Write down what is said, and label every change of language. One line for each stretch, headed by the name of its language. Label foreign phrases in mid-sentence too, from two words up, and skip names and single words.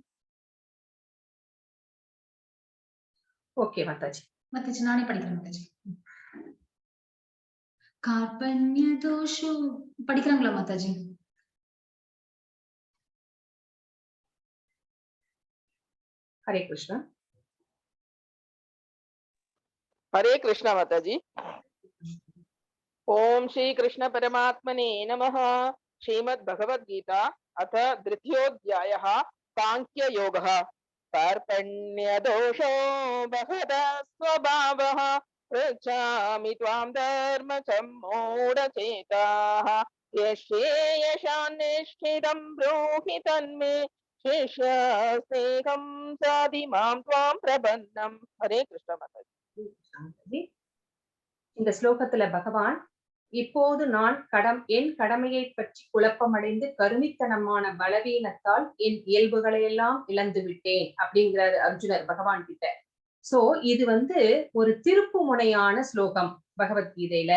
Tamil: ஓகே மாதாஜி. மாதாஜி நானே படிக்கிறேன் மாதாஜி.
Sanskrit: कार्पण्य दोषो
Tamil: படிக்கிறாங்களா மாதாஜி? ஹரே கிருஷ்ணா.
Hindi: हरे कृष्णा माताजी।
Sanskrit: ओम श्री कृष्ण परमात्मने नमः। श्रीमद् भगवद गीता अथ द्वितीयोऽध्यायः सांख्य योगः। कार्पण्य दोषो बहद स्वभावः पृच्छामि त्वां धर्म सम्मूढचेताः यशेयशान्निष्ठितं ब्रूहि तन्मे शिष्यस्तेहं साधि मां त्वां प्रपन्नम्.
Hindi: हरे कृष्ण माताजी.
Tamil: இந்த ஸ்லோகத்துல பகவான் இப்போது நான் என் கடமையை பற்றி குழப்பமடைந்து கருமித்தனமான பலவீனத்தால் என் இயல்புகளை எல்லாம் இழந்து விட்டேன் அப்படிங்கிறாரு அர்ஜுனர் பகவான் கிட்ட. சோ இது ஒரு திருப்பு முனையான ஸ்லோகம் பகவத்கீதையில.